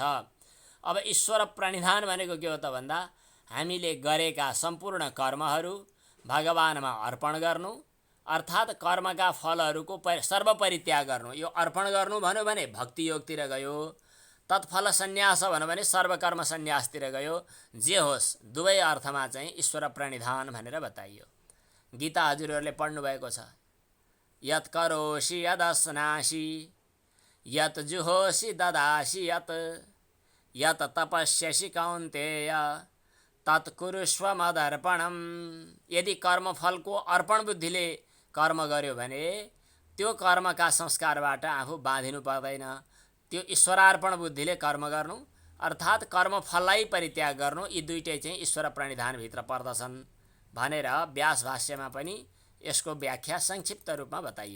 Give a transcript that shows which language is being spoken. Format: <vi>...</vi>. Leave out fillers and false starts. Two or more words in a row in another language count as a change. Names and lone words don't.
<ne>अब ईश्वर प्रणिधान भनेको के हो त भन्दा हामीले गरेका सम्पूर्ण कर्महरू भगवानमा अर्पण गर्नु, अर्थात् कर्मका फलहरूको सर्वपरित्याग गर्नु। यो अर्पण गर्नु भन्यो भने भक्ति योगतिर गयो, तत्फल सन्यास भन्यो भने सर्वकर्म सन्यासतिर गयो। जे होस्, दुवै अर्थमा चाहिँ ईश्वर प्रणिधान भनेर बताइयो। गीता हजुरहरूले पढ्नु भएको छ।</ne> <sa>यत् करोषि यदस्नासि यत् जुहोषि ददासि यत् तपस्यसि कौन्तेय तत्कुरुष्व मदर्पणम।</sa> <ne>यदि कर्मफलको अर्पण बुद्धिले कर्म गर्यो भने त्यो कर्मका संस्कारबाट आफू बाँधिनु पर्दैन। त्यो ईश्वरार्पण बुद्धिले कर्म गर्नु अर्थात् कर्मफललाई परित्याग गर्नु, यी दुईटै चाहिँ ईश्वर प्रणिधानभित्र पर्दछन् भनेर व्यास भाष्यमा पनि यसको व्याख्या संक्षिप्त रूपमा बताइयो।</ne>